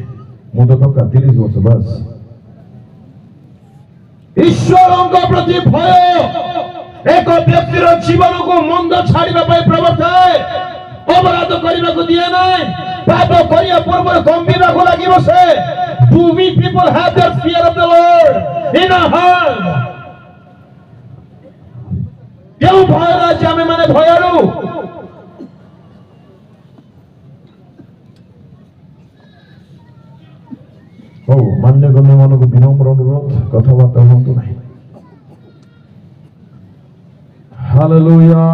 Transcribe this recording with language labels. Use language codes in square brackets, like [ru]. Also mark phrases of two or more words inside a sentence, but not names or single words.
[or] ମୁଁ ତ ଟଙ୍କା 30 ବର୍ଷ ବାସ୍। ଈଶ୍ୱରଙ୍କ ପ୍ରତି ଭୟ ଏକ ବ୍ୟକ୍ତିର ଜୀବନକୁ ମନ୍ଦ ଛାଡ଼ିବା ପାଇଁ ପ୍ରବର୍ତ୍ତାଏ, ଅପରାଧ କରିବାକୁ ଦିଏ ନାହିଁ। ପାପ କରିବା ପୂର୍ବରୁ କମ୍ପିବାକୁ ଲାଗିବ ସେ। [en] Do we people have that fear of the Lord in our heart? [or] କେଉଁ ଭୟରେ ଅଛି ଆମେ ମାନେ ଭୟରୁ? ହଉ, ମାନ୍ୟଗଣ୍ୟ ମାନଙ୍କୁ ବିନମ୍ର ଅନୁରୋଧ, କଥାବାର୍ତ୍ତା ହୁଅନ୍ତୁ ନାହିଁ। Hallelujah.